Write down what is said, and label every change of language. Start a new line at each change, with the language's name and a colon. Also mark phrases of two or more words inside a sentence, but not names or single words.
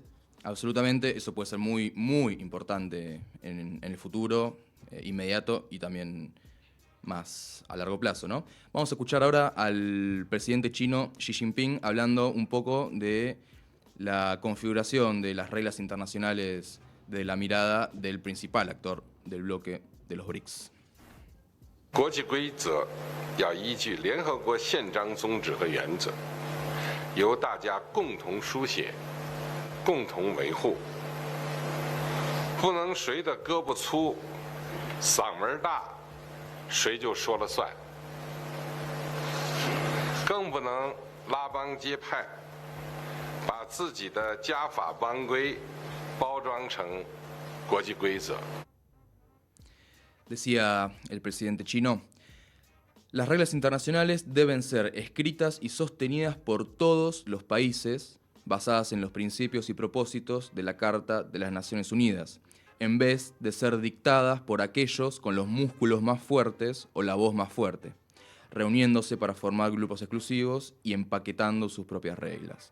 Spanish: Absolutamente, eso puede ser muy, muy importante en el futuro, inmediato y también más a largo plazo, ¿no? Vamos a escuchar ahora al presidente chino Xi Jinping hablando un poco de la configuración de las reglas internacionales de la mirada del principal actor del bloque de los BRICS.
Chinese: 国际规则要依据联合国宪章宗旨和原则，由大家共同书写、共同维护，不能谁的胳膊粗、嗓门大，谁就说了算，更不能拉帮结派。把自己的家法班规包装成国际规则。
Spanish: Decía el presidente chino, las reglas internacionales deben ser escritas y sostenidas por todos los países basadas en los principios y propósitos de la Carta de las Naciones Unidas, en vez de ser dictadas por aquellos con los músculos más fuertes o la voz más fuerte, reuniéndose para formar grupos exclusivos y empaquetando sus propias reglas.